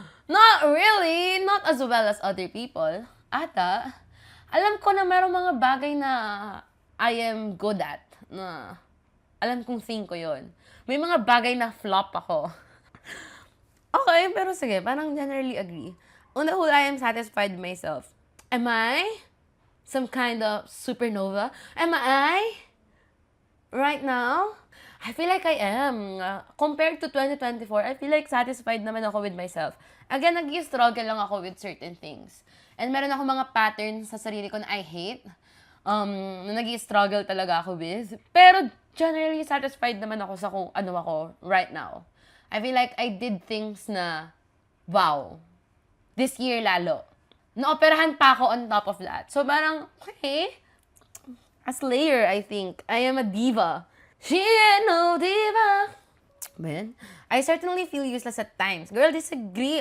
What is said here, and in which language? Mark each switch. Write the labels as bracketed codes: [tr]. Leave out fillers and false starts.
[en] Not really. Not as well as other people. [tl] Ata, alam ko na merong mga bagay na I am good at. Na alam kong thing ko yon. May mga bagay na flop ako. Okay, pero sige, parang generally agree. [en] On the whole, I am satisfied with myself. Am I some kind of supernova? Am I? Right now? I feel like I am. Compared to 2024, I feel like satisfied naman ako with myself. Again, nag-struggle lang ako with certain things. [tl] And meron ako mga patterns sa sarili ko na I hate. Na nag-struggle talaga ako with. Pero generally satisfied naman ako sa kung ano ako right now. [en] I feel like I did things na, wow, this year lalo. [tl] Naoperahan pa ako on top of that. So, parang, okay. [en] A slayer, I think. I am a diva. She ain't no diva. Man, I certainly feel useless at times. Girl, disagree.